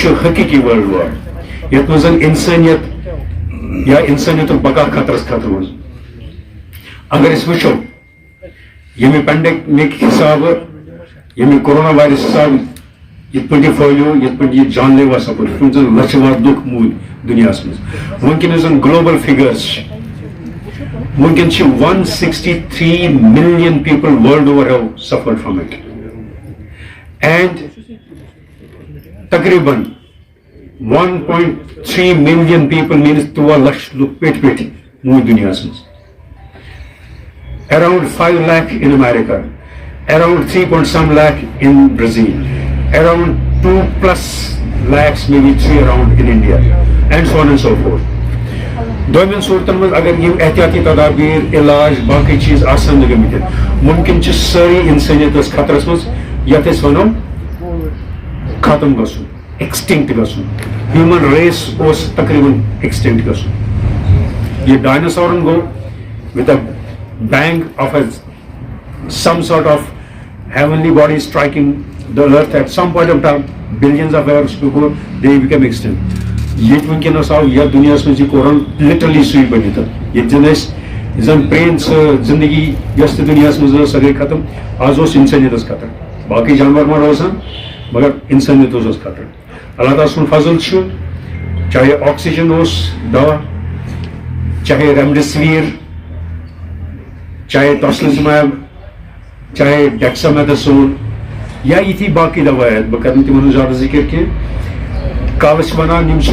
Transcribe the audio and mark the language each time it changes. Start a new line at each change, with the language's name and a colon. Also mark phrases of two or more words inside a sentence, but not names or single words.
Kashmiri: چھُ حقیٖقی
English: world war
Kashmiri: یتھ منٛز زن انسٲنیت یا انسٲنیتُک بقا خطرس منٛز اگر أسۍ وٕچھو ییٚمہِ پینڈیمِک حسابہٕ ییٚمہِ کورونا وایرس حسابہٕ یِتھ پٲٹھۍ یہِ پھٲلیو یِتھ پٲٹھۍ یہِ جان لیوا سپُد یِتھ پٲٹھۍ زن لچھِ وادٕ لُکھ موٗدۍ دُنیاہس منٛز وٕنکیٚنس زن
English: global figures
Kashmiri: چھِ وٕنکیٚن چھِ
English: 163 million people world over have suffered from it and
Kashmiri: تقریباً
English: 1.3 million people means
Kashmiri: 2 لچھ لُکھ پیٚٹھۍ پیٚٹھۍ موٗدۍ دُنیاہس منٛز
English: around 5 lakh in America, around 3 lakh in Brazil, around 2+ lakhs, maybe 3 around in India, and so on and so forth.
Kashmiri: دوٚیمٮ۪ن صوٗرتن منٛز اگر یِم احتیاطی تدابیٖر علاج باقٕے چیٖز آسن نہٕ گٔمٕتۍ مُمکِن چھِ سٲری اِنسٲنیت ٲس خطرس منٛز یتھ أسۍ ونو ختم گژھُن ایکسٹنکٹ گژھُن
English: human race
Kashmiri: اوس تقریباً ایکسٹنکٹ گژھُن یہِ ڈایناسورن گوٚو
English: with a bang of some sort of heavenly body striking the earth at some point of time billions of years before they became extinct.
Kashmiri: ییٚتہِ وٕنکیٚنس آو یتھ دُنیاہس منٛز یہِ کوٚرُن لِٹرلی سُے بٔنِتھ ییٚتہِ زن أسۍ زن پرٛٲنۍ سۄ زندگی یۄس تہِ دُنیاہس منٛز ٲس سۄ گٔے ختم آز اوس انسٲنیتس خطر باقٕے جانور ما روزان مگر انسٲنیتس اوس خطر. اللہ تعالیٰ سُنٛد فضل چھُ چاہے آکسیجن اوس دوا چاہے ریمڈیسویر چاہے ٹوسلزماب چاہے ڈیکسامیتھاسون یا یِتھی باقٕے دوایات بہٕ کرٕ نہٕ تِمن ہُنٛد زیادٕ ذِکر کینٛہہ کالہٕ چھِ ونان یِم چھِ